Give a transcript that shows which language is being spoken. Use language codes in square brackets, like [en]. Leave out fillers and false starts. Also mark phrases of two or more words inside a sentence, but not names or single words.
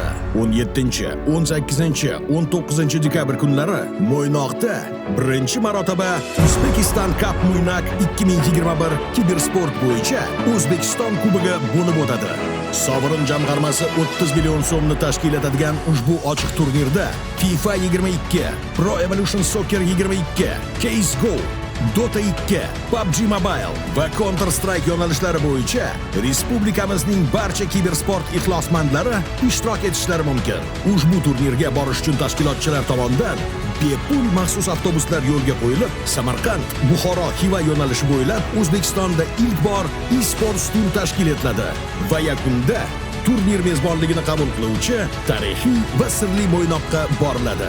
[uz] 17, 18, 19 dekabr kunlari Mo'ynoqda birinchi marotaba Uzbekistan Cup Mo'ynoq 2021 kibersport bo'yicha O'zbekiston kubogi bo'lib o'tadi. Sovrin jamg'armasi 30 million so'mni tashkil etadigan ushbu ochiq turnirda FIFA 22, Pro Evolution Soccer 22, CS:GO, Dota 2, PUBG Mobile va Counter-Strike yo'nalishlari bo'yicha respublikamizning barcha kibersport ixlosmandlari ishtirok etishlari mumkin. Ushbu turnirga borish uchun tashkilotchilar tomonidan bepul maxsus avtobuslar yo'lga qo'yilib, Samarqand, Buxoro, Xiva yo'nalishi bo'ylab O'zbekistonda ilk bor eSports tur tashkil etiladi va yakunda turnir mezbonligini qabul qiluvchi tarixiy va sirli Mo'ynoqqa boriladi.